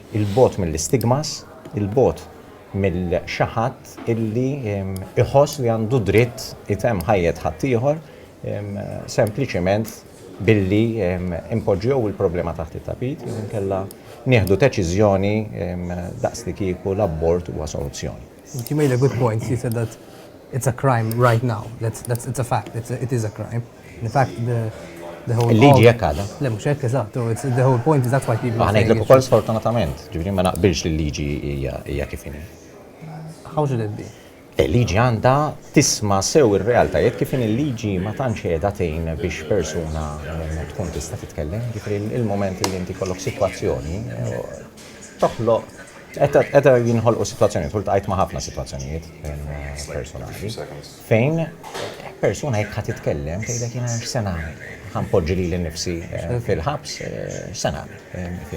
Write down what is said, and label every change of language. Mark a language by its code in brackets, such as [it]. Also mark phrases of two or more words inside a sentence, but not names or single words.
[mt] Il-bot mill-istigmas, il-bot mill-xaħat illi iħoss li għandu dritt item ħajjet ħaddieħor sempliċement billi impoġġew il-problema taħt it-tapit, jew inkella nieħdu deċiżjoni daqs li kieku l-abort huwa soluzzjoni. [en] You made a good point. You said that it's a crime right now. It's a fact. It is a crime. In fact, the whole [mt] Il-liġi hekk għadha. Le mhux hekk eżatt. [en] The whole point is that's why people are [mt] saying ukoll sfortunatament, ġifieri ma naqbilx li l-liġi hija kif inhi. [en] How should it be? [mt] Il-liġi għandha tisma' sew ir-realtajiet kif in il-liġi ma tantx qiegħda tgħin biex persuna tkun tista' titkellem, ġifieri il-mument li inti kollok sitwazzjoni toħloq qed jinħolqu sitwazzjonijiet, ultaqajt ma' ħafna sitwazzjonijiet personali fejn persuna jekk ħadd titkellem tgħidlek jiena x'se nagħmel, ħanpoġġi lili nnifsi fil-ħabs x'se nagħmel fiha.